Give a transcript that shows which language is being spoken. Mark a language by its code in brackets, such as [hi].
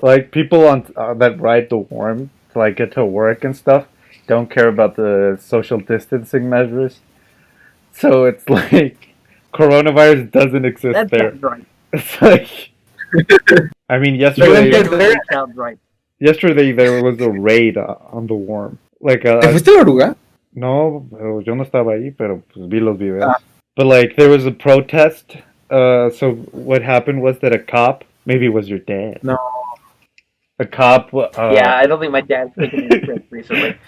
[en] Like, people on that ride the worm to like get to work and stuff don't care about the social distancing measures. So it's like coronavirus doesn't exist that there. sounds right. It's like, I mean, But yesterday there- That sounds right. yesterday there was a raid on the worm. Like, [es] ¿Te fuiste a la oruga? no, yo no estaba ahí, pero pues vi los videos. [en] But like, there was a protest. So what happened was that a cop, maybe it was your dad. No. A cop. Yeah, I don't think my dad's taken any trips recently.